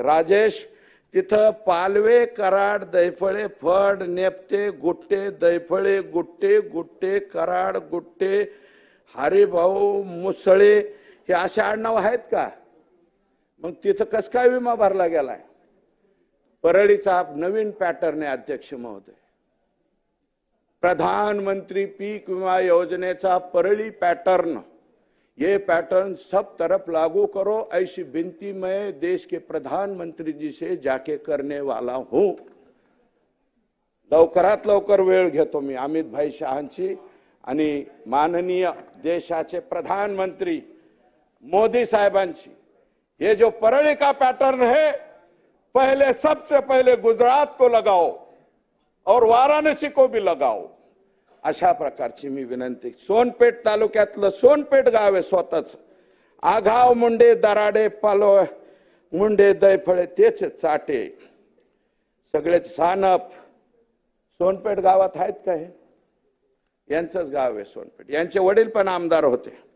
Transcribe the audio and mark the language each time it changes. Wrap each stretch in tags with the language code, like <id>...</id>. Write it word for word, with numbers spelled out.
<mr>राजेश तिथं पालवे, कराड, दैफळे, फड, नेपते, गुट्टे, दैफळे, गुट्टे, गुट्टे, कराड, गुट्टे, हरिभाऊ, मुसळे हे असे आडनाव आहेत का. मग तिथं कस काय विमा भरला गेलाय. परळीचा नवीन पॅटर्न आहे अध्यक्ष महोदय. प्रधानमंत्री पीक विमा योजनेचा परली पैटर्न,</mr> <hi>ये पैटर्न सब तरफ लागू करो, ऐसी विनती मैं देश के प्रधानमंत्री जी से जाके करने वाला हूं.</hi> <mr>लवकरात लवकर वेळ घेतो मी अमित भाई शहांची आणि माननीय देशाचे प्रधानमंत्री मोदी साहेबांची.</mr> <hi>ये जो परली का पैटर्न है, पहले सबसे पहले गुजरात को लगाओ और वाराणसी को भी लगाओ,</hi> <mr>अशा प्रकारची मी विनंती. सोनपेठ तालुक्यातलं सोनपेठ गाव आहे स्वतःच. आघाव, मुंडे, दराडे, पालो, मुंडे, दैफळे तेच चाटे सगळे सानप सोनपेठ गावात आहेत का. हे यांचंच गाव आहे सोनपेठ. यांचे वडील पण आमदार होते.</mr>